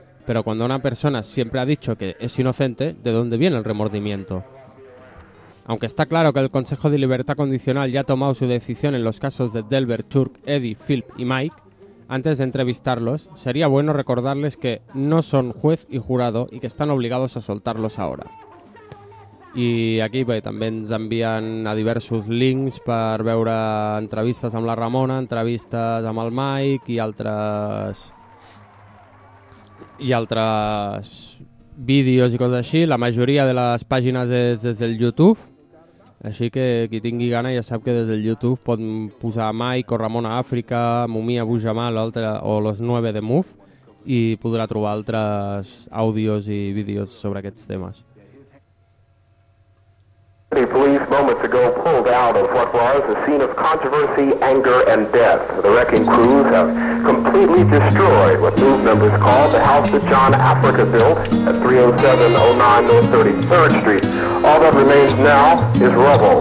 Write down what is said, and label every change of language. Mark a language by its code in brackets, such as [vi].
[es] Pero cuando una persona siempre ha dicho que es inocente, ¿de dónde viene el remordimiento? Aunque está claro que el Consejo de Libertad Condicional ya ha tomado su decisión en los casos de Delbert, Turk, Eddie, Philp y Mike, antes de entrevistarlos, sería bueno recordarles que no son juez y jurado y que están obligados a soltarlos ahora. [ca] I aquí bé, també ens envien a diversos links per veure entrevistes amb la Ramona, entrevistes amb el Mike i altres vídeos i coses així. La majoria de les pàgines és des del YouTube, així que qui tingui gana ja sap que des del YouTube pot posar Mike o Ramona África, Mumia Bujamal o los 9 de MUF i podrà trobar altres àudios i vídeos sobre aquests temes. [en] The police moments ago pulled out of what was a scene of controversy, anger, and death. The wrecking crews have completely destroyed what move members call the house that John Africa built at 30709 North 33rd Street. All that remains now is rubble.